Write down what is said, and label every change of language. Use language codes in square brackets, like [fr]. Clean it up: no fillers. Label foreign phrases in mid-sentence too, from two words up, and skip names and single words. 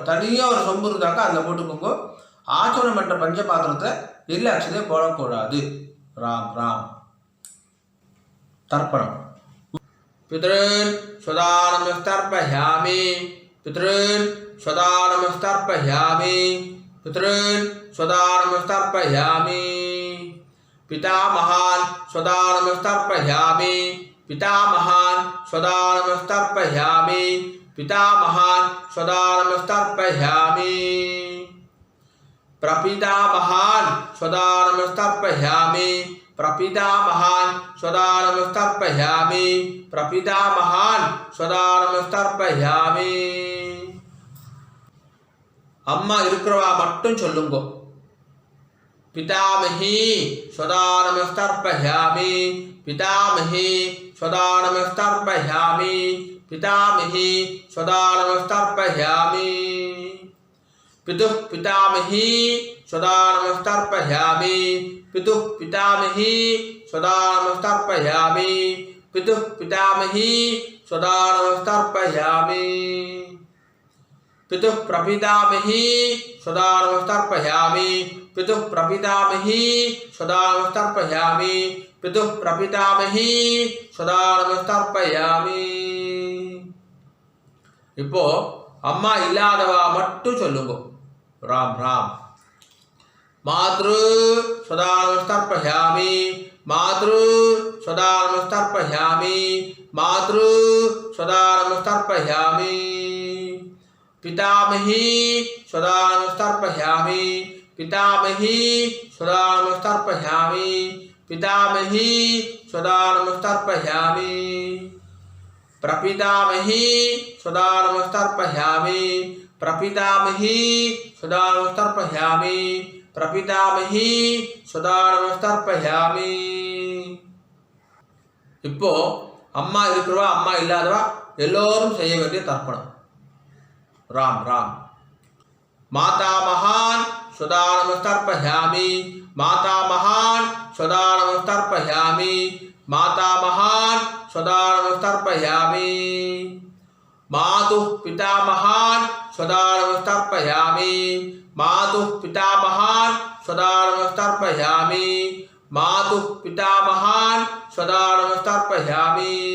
[ta] தனியாக ஒரு சொம்பு இருந்தாக்கா அதில் போட்டுக்கோங்க. ஆச்சரணம் பண்ணுற பஞ்சபாத்திரத்தை எள்ளு அக்ஷதையை போடக்கூடாது. ராம் ராம். தர்ப்பணம். [sa] पितॄन् स्वधानमस्तर्पयामि पितॄन् स्वधानमस्तर्पयामि पितॄन् स्वधानमस्तर्पयामि पितामहान् स्वधानमस्तर्पयामि पितामहान् स्वधानमस्तर्पयामि पितामहान् स्वधानमस्तर्पयामि. प्रपितामहान् स्वदानमस्तर्पयामि प्रपितामहान् स्वदानमस्तर्पयामि प्रपितामहान् स्वदानमस्तर्पयामि [ta] அம்மா இருக்கிறவா மட்டும் சொல்லுங்க [sa] पितामही स्वदानमस्तर्पयामि पितामही स्वदानमस्तर्पयामि पितामही स्वदानमस्तर्पयामि पितुः पितामही स्वदानमस्तर्पयामि पितुः पितामही स्वदानमस्तर्पयामि पितुः पितामही स्वदानमस्तर्पयामि पितुः प्रपितामही स्वदानमस्तर्पयामि पितुः प्रपितामही स्वदानमस्तर्पयामि पितुः प्रपितामही स्वदानमस्तर्पयामि [ta] இப்போ அம்மா இல்லாதவா மட்டும் சொல்லுங்க राम [sa] राम मातृ स्वदानमस्तर्पयामि मातृ स्वदानमस्तर्पयामि मातृ स्वदानमस्तर्पयामि पितामही स्वदानमस्तर्पयामि पितामही स्वदानमस्तर्पयामि पितामही स्वदानमस्तर्पयामि प्रपितामही स्वदानमस्तर्पयामि प्रपितामही स्वदानमस्तर्पयामि प्रपितामही स्वदानमस्तर्पयामि [ta] இப்போ அம்மா இருக்கிறவா அம்மா இல்லாதவா எல்லோரும் செய்ய வேண்டிய [sa] தர்ப்பணம் राम राम माता महान् स्वदानमस्तर्पयामि माता महान् स्वदानमस्तर्पयामि माता महान् स्वदानमस्तर्पयामि मातुः पिता महान् स्वदानमस्तर्पयामि मातुः पिता महान् स्वदानमस्तर्पयामि मातुः पिता महान् स्वदानमस्तर्पयामि